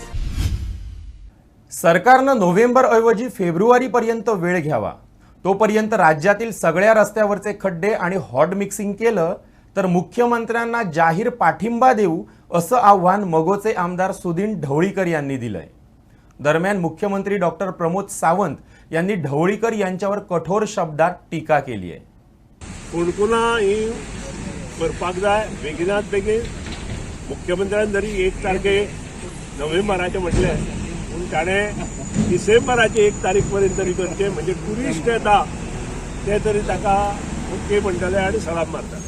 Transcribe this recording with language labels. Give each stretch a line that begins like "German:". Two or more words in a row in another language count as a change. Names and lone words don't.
Marathi: सरकारनं नोव्हेंबर ऐवजी फेब्रुवारीपर्यंत वेळ घ्यावा, तोपर्यंत राज्यातील सगळ्या रस्त्यावरचे खड्डे आणि
English: hot mixing
Marathi: केलं तर मुख्यमंत्र्यांना जाहीर पाठिंबा देऊ, असं आव्हान मगोचे आमदार सुधीर ढवळीकर यांनी दिलंय। दरम्यान मुख्यमंत्री डॉक्टर प्रमोद सावंत यांनी ढवळीकर यांच्यावर कठोर शब्दात टीका केली आहे।
Konkani: कोणकोणा ही करपाक जाय बेगिनात बेगीन। मुख्यमंत्र्यान जरी 1 तारखे नोव्हेंबराचे म्हटले, पूण ताणें डिसेंबराचे 1 तारीख पर्यंत तरी करचे, म्हणजे टुरिस्ट येता ते तरी ताका ओके म्हणटले आनी सलाम मारतले।